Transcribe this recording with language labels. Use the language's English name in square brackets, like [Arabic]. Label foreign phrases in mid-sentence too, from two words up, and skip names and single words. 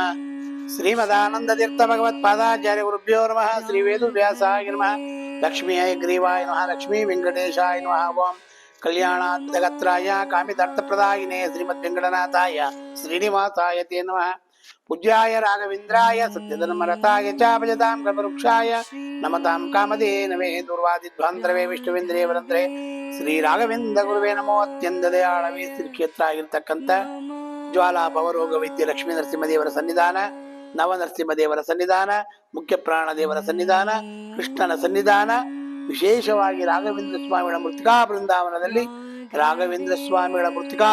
[Sanskrit] ಶ್ರೀಮದಾನಂದ ತೀರ್ಥ ಭಗವತ್ಪಾದಾಚಾರ್ಯ ಗುರುಭ್ಯೋ ನಮಃ. ಶ್ರೀ ವೇದವ್ಯಾಸಾಯ ನಮಃ. ಲಕ್ಷ್ಮೀ ಹಯಗ್ರೀವಾಯ ನಮಃ. ಲಕ್ಷ್ಮೀ ವೆಂಕಟೇಶಾಯ ನಮಃ. ಓಂ ಕಲ್ಯಾಣಾದ್ಭುತಗಾತ್ರಾಯ ಕಾಮಿತಾರ್ಥಪ್ರದಾಯಿನೇ ಶ್ರೀಮದ್ ವೆಂಕಟನಾಥಾಯ ಶ್ರೀನಿವಾಸಾಯ ತೇ ನಮಃ. ಪೂಜ್ಯಾಯ ರಾಘವೇಂದ್ರಾಯ ಸತ್ಯಧರ್ಮರತಾಯ ಚ ಭಜತಾಂ ಕಲ್ಪವೃಕ್ಷಾಯ ನಮತಾಂ ಕಾಮಧೇನವೇ ದುರ್ವಾದಿಧ್ವಾಂತರವೇ ವಿಷ್ಣುವೇಂದ್ರೇ ವರಂದ್ರೇ ಶ್ರೀ ರಾಘವೇಂದ್ರ ಗುರುವೇ ನಮೋ. [Kannada] ಅತ್ಯಂತ ದಯಾಳವೇ ಶ್ರೀ ಕ್ಷೇತ್ರ ಆಗಿರ್ತಕ್ಕಂಥ ಜ್ವಾಲಾ ಭವರೋಗ ವೈದ್ಯ ಲಕ್ಷ್ಮೀ ನರಸಿಂಹದೇವರ ಸನ್ನಿಧಾನ, ನವ ನರಸಿಂಹದೇವರ ಸನ್ನಿಧಾನ, ಮುಖ್ಯ ಪ್ರಾಣದೇವರ ಸನ್ನಿಧಾನ, ಕೃಷ್ಣನ ಸನ್ನಿಧಾನ, ವಿಶೇಷವಾಗಿ ರಾಘವೇಂದ್ರ ಸ್ವಾಮಿಗಳ ಮೃತ್ತಿಕಾ ಬೃಂದಾವನದಲ್ಲಿ ರಾಘವೇಂದ್ರ ಸ್ವಾಮಿಗಳ ಮೃತ್ತಿಕಾ